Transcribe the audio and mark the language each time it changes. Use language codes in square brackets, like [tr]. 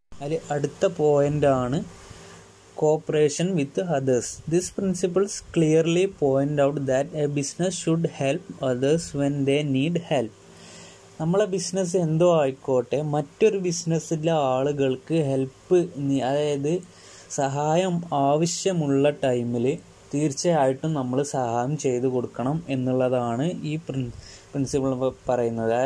[ml] അതിൽ അടുത്ത പോയിൻ്റാണ് [en] cooperation with others. These principles clearly point out that a business should help others when they need help. [ml] നമ്മളെ business എന്തോ ആയിക്കോട്ടെ, മറ്റൊരു ബിസിനസ്സിലെ ആളുകൾക്ക് ഹെൽപ്പ്, അതായത് സഹായം ആവശ്യമുള്ള ടൈമിൽ തീർച്ചയായിട്ടും നമ്മൾ സഹായം ചെയ്തു കൊടുക്കണം എന്നുള്ളതാണ് ഈ പ്രിൻസിപ്പിൾ പറയുന്നത്.